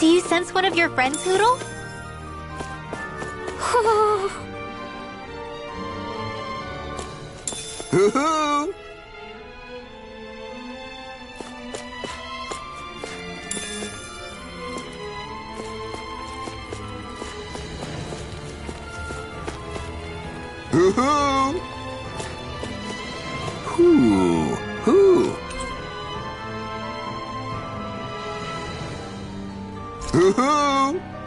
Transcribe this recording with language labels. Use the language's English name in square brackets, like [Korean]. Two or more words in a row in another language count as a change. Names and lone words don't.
[English] sense one of your friends, Hootle? Hoo-hoo! Hoo-hoo! Hoo! Hoo! Hoo-hoo!